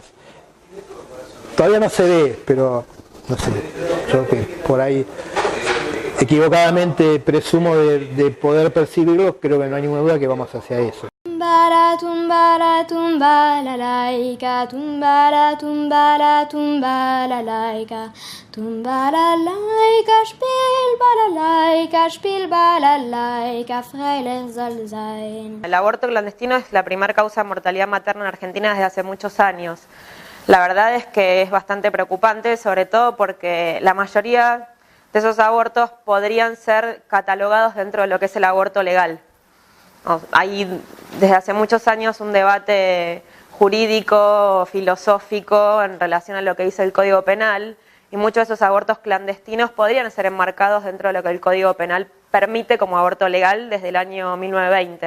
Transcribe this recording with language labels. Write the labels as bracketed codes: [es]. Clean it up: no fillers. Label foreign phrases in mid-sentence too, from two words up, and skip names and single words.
[es] Todavía no se ve, pero no sé, yo que por ahí equivocadamente presumo de poder percibirlo, creo que no hay ninguna duda que vamos hacia eso. Tumbara, tumbara, tumba la laica, tumbara, tumbara, tumba la laica, tumbara laica, [yi] שפּיל באַלאַלײַקע, פֿרײלעך זאָל זײַן. [es] El aborto clandestino es la primera causa de mortalidad materna en Argentina desde hace muchos años. La verdad es que es bastante preocupante, sobre todo porque la mayoría de esos abortos podrían ser catalogados dentro de lo que es el aborto legal. Hay desde hace muchos años un debate jurídico, filosófico en relación a lo que dice el Código Penal, y muchos de esos abortos clandestinos podrían ser enmarcados dentro de lo que el Código Penal permite como aborto legal desde el año 1920.